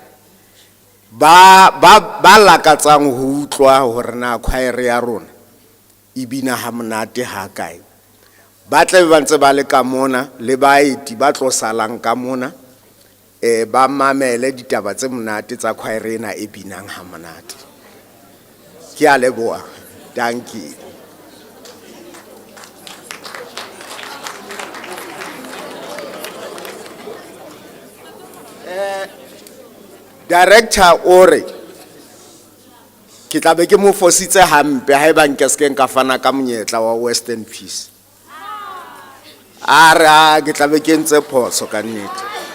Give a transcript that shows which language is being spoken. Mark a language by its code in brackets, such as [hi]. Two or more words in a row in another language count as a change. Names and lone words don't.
[st] ba lakatsang ho utlwa hore na choir ya rona ibina ha monate ha kae ba tle ba ntse ba le ka mona le baeti ba tlo salang ka mona ba mamele ditaba tse monate tsa choir ena e binang ha monate ke a leboha [en] thank you [st] director ore ke tla be ke mo fositse hampe ha eba nke se ka fana ka monyetla wa Western Peace ara ke tla be ke ntse phoso ka nnete